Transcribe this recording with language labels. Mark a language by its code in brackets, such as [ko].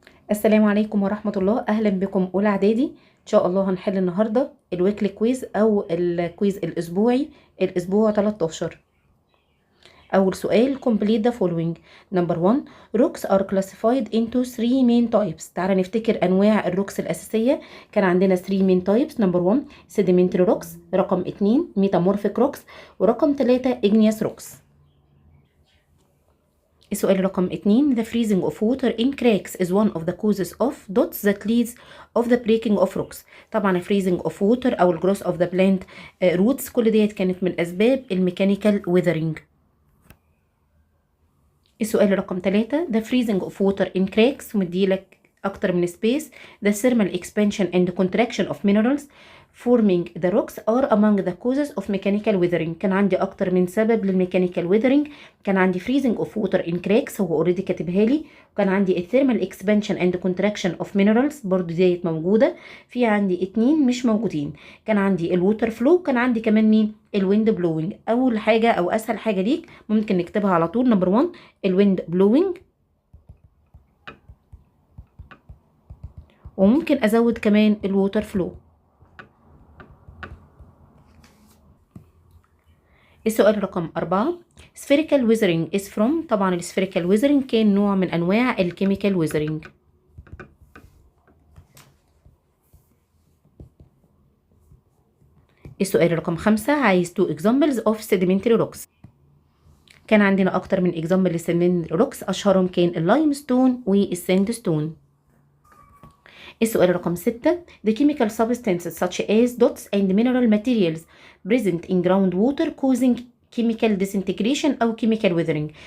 [ar] السلام عليكم ورحمة الله. أهلا بكم أولى إعدادي. إن شاء الله هنحل النهاردة الويكلي كويز أو الكويز الأسبوعي الأسبوع 13. أول سؤال [en] complete the following. number 1 rocks are classified into 3 main types. [ar] تعالى نفتكر أنواع الروكس الأساسية. كان عندنا [en] 3 main types. number 1 sedimentary rocks، رقم 2 metamorphic rocks، ورقم 3 igneous rocks. [ar] السؤال رقم 2 [en] the freezing of water in cracks is one of the causes of dots that leads of the breaking of rocks. طبعا freezing of water أو growth of the plant roots [ar] كل ديت كانت من أسباب الميكانيكال [en] weathering. [ar] السؤال رقم 3 [en] the freezing of water in cracks [ar] ومديلك أكتر من [en] space. the thermal expansion and contraction of minerals forming the rocks are among the causes of mechanical weathering. [ar] كان عندي أكتر من سبب للميكانيكال weathering. كان عندي [en] freezing of water in cracks [ar] هو [en] already [ar] كاتبها لي، وكان عندي [en] thermal expansion and contraction of minerals [ar] برضو ديت موجودة. في عندي 2 مش موجودين. كان عندي الووتر فلو، كان عندي كمان مين؟ الويند بلوينج. أول حاجة أو أسهل حاجة ليك ممكن نكتبها على طول نمبر 1 الويند بلوينج، وممكن أزود كمان الووتر فلو. السؤال رقم 4 [en] spherical weathering is from. [ar] طبعا السفيريكال weathering كان نوع من أنواع الكيميكال weathering. السؤال رقم 5 عايز [en] 2 examples of sedimentary rocks. [ar] كان عندنا أكتر من example للsedimentary rocks، أشهرهم كان اللايمستون والساندستون. السؤال رقم 6 [en] the chemical substances such as dots and mineral materials present in groundwater causing chemical disintegration أو chemical weathering.